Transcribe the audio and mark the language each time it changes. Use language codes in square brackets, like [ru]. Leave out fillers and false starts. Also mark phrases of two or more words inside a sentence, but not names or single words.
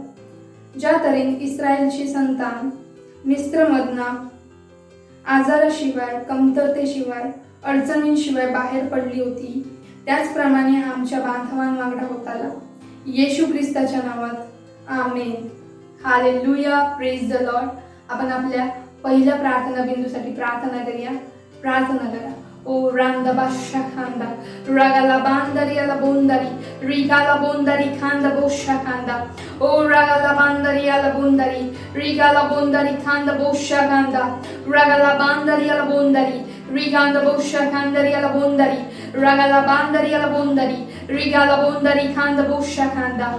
[mr] ज्या तऱ्हेने इस्रायलची संतान मिस्रमधना आजाराशिवाय, कमतरतेशिवाय, अडचणींशिवाय बाहेर पडली होती, त्याचप्रमाणे आमच्या बांधवांवांगडा होताला। येशू ख्रिस्ताच्या नावात, आमेन। [en] Hallelujah, praise the Lord. [mr] आपण आपल्या पहिल्या प्रार्थना बिंदूसाठी प्रार्थना करूया। प्रार्थना करा। O randa basha kanda, ragala bandari ala bundari, rigala bundari kanda bosha kanda. O ragala bandari ala bundari, rigala bundari kanda bosha kanda, ragala bandari ala bundari, riganda bosha kandari ala bundari, ragala bandari ala bundari, rigala bundari kanda bosha kanda.